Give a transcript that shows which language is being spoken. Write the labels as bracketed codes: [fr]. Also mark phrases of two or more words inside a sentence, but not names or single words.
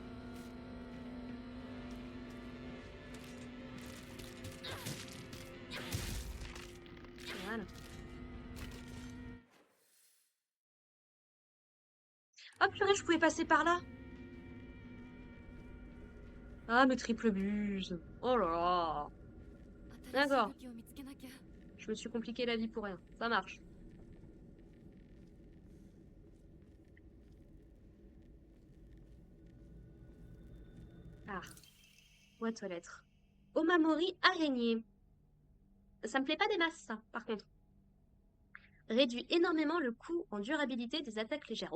[fr] Voilà. Ah purée, je pouvais passer par là. Ah, mes triple buse. Oh là là. [ja] 新しい [fr] D'accord. [ja] 武器を見つけなきゃ。 [fr] Je me suis compliqué la vie pour rien. Ça marche. Ah, boîte aux lettres. Omamori araignée. Ça me plaît pas des masses, ça, par contre. Réduit énormément le coût en durabilité des attaques légères.